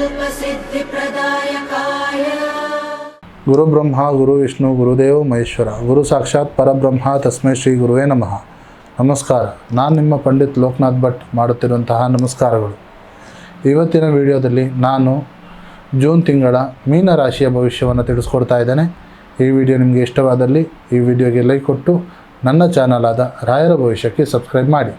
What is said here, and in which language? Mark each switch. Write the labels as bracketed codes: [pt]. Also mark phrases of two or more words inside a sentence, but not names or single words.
[sa] सिद्धिप्रदायकाय गुरु ब्रह्मा गुरु विष्णु गुरुदेव महेश्वर गुरु साक्षाತ್ ಪರಬ್ರಹ್ಮ ತಸ್ಮೈ ಶ್ರೀ ಗುರುವೇ ನಮಃ. [kn] ನಮಸ್ಕಾರ. ನಾನು ನಿಮ್ಮ ಪಂಡಿತ್ ಲೋಕನಾಥ್ ಭಟ್ ಮಾಡುತ್ತಿರುವಂತಹ ನಮಸ್ಕಾರಗಳು. ಇವತ್ತಿನ ವಿಡಿಯೋದಲ್ಲಿ ನಾನು ಜೂನ್ ತಿಂಗಳ ಮೀನ ರಾಶಿಯ ಭವಿಷ್ಯವನ್ನು ತಿಳಿಸ್ಕೊಡ್ತಾ ಇದ್ದೇನೆ. ಈ ವಿಡಿಯೋ ನಿಮಗೆ ಇಷ್ಟವಾದಲ್ಲಿ ಈ ವಿಡಿಯೋಗೆ ಲೈಕ್ ಕೊಟ್ಟು ನನ್ನ ಚಾನಲ್ ಆದ ರಾಯರ ಭವಿಷ್ಯಕ್ಕೆ ಸಬ್ಸ್ಕ್ರೈಬ್ ಮಾಡಿ.